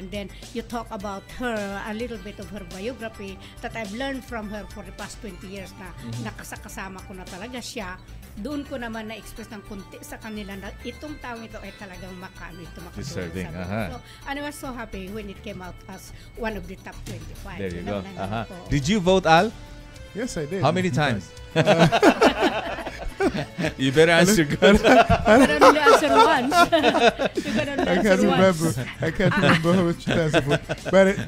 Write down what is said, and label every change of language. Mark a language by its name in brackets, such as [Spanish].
[English] And then you talk about her, a little bit of her biography that I've learned from her for the past 20 years [Filipino] na nakasakasama ko na talaga siya. Doon ko naman na-express ng kunti sa kanila na itong taong ito ay talagang [English] deserving. So, and I was so happy when it came out as one of the top 25. There you go. Did you vote, Al? Yes, I did. How many times? You better answer good. You can only answer once. I can't remember how much times I voted.